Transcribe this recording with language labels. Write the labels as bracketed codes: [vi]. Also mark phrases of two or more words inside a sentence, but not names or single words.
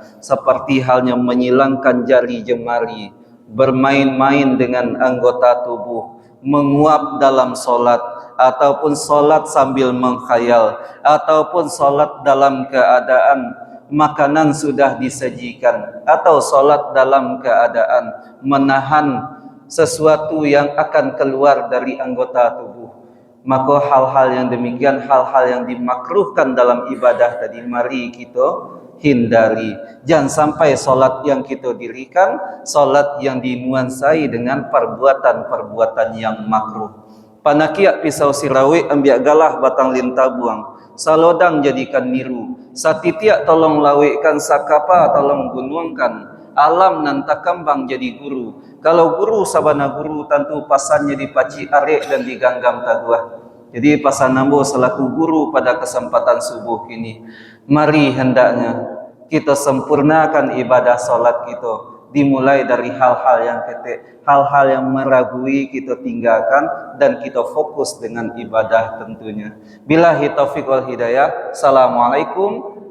[id] Seperti halnya menyilangkan jari jemari, bermain-main dengan anggota tubuh, menguap dalam solat, ataupun solat sambil mengkhayal, ataupun solat dalam keadaan makanan sudah disajikan, atau solat dalam keadaan menahan sesuatu yang akan keluar dari anggota tubuh. Maka hal-hal yang demikian, hal-hal yang dimakruhkan dalam ibadah tadi, mari kita hindari. Jangan sampai solat yang kita dirikan, solat yang dinuansai dengan perbuatan-perbuatan yang makruh. [min] Panakiak pisau sirawi ambiak galah batang lintah buang, salodang jadikan niru, satitiak tolong lawikkan, sakapa tolong gunungkan, alam nan takambang jadi guru. Kalau guru sabana guru tentu pasannya dipaci arek dan diganggam taguah. [id] Jadi [min] pasan nambo [id] selaku guru pada kesempatan subuh ini, mari hendaknya kita sempurnakan ibadah solat kita. Dimulai dari hal-hal yang ketek, hal-hal yang meragui kita tinggalkan, dan kita fokus dengan ibadah tentunya. [ar] بالله التوفيق والهداية.